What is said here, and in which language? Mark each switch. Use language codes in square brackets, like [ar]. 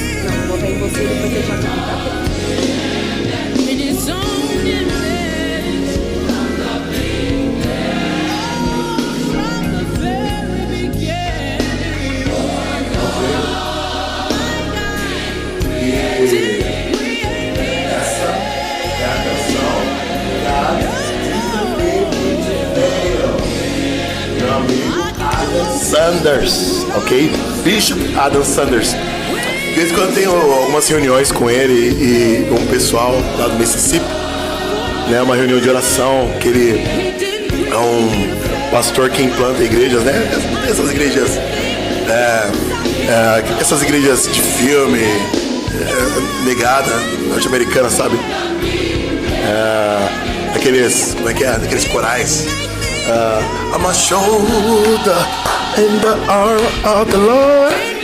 [pt] Não, vou botar em você e depois deixar aqui, tá? [en] In His own image, from the very beginning, my God did create me. [pt] Essa é a canção meu amigo Adam Sanders, ok? Bishop Adam Sanders. De vez em quando eu tenho algumas reuniões com ele e um pessoal lá do Mississippi, né? Uma reunião de oração, que ele é um pastor que implanta igrejas, né? Essas igrejas, essas igrejas de filme, negada, norte-americana, sabe? Aqueles, como é que é? Aqueles corais. [en] I'm a shoulder in the arm of the Lord.